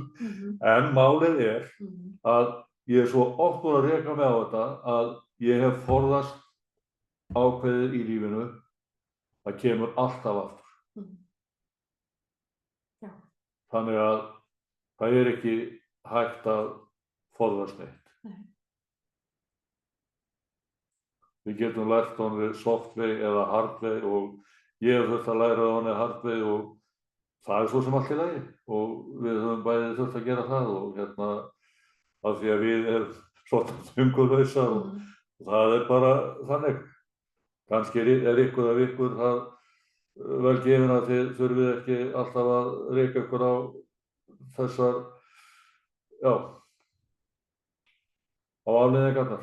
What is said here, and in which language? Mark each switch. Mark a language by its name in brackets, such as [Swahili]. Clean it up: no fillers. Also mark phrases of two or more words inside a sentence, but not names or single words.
[Icelandic] En málið að ég svo oft búin að reka mig á þetta að ég hef forðast ákveðið í lífinu það kemur alltaf aftur. Þannig að það ekki hægt að forðast neitt. Við getum lært honum [English] soft way [Icelandic] eða [English] hard way [Icelandic] og ég hef þurft að læra honum [English] hard way [Icelandic] og það svo sem allt í lagi og við höfum bæði þurft að gera það og af því að við erum svona þungurlausar og það bara þannig. Kannski ykkur af ykkur það vel gefin að þið þurfið ekki alltaf að reka ykkur á þessar, já, á afleiðingarnar.